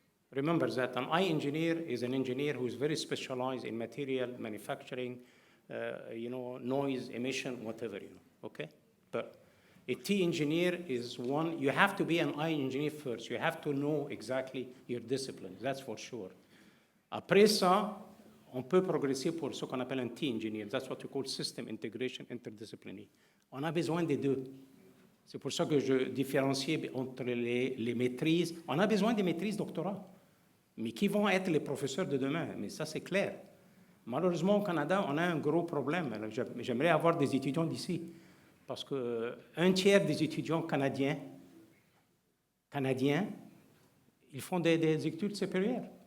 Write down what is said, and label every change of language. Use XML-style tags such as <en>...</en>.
<en>Remember that an eye engineer is an engineer who is very specialized in material manufacturing, noise, emission, whatever, okay? But a T engineer is one, you have to be an eye engineer first. You have to know exactly your discipline, that's for sure.</en> <fr>Après ça, on peut progresser pour ce qu'on appelle un T engineer.</fr> <en>That's what we call system integration interdisciplinary.</en> <fr>On a besoin des deux. C'est pour ça que je différencie entre les maîtrises. On a besoin des maîtrises doctorats. Mais qui vont être les professeurs de demain? Mais ça, c'est clair. Malheureusement, au Canada, on a un gros problème. J'aimerais avoir des étudiants d'ici. Parce qu'un tiers des étudiants canadiens, ils font des études supérieures.</fr>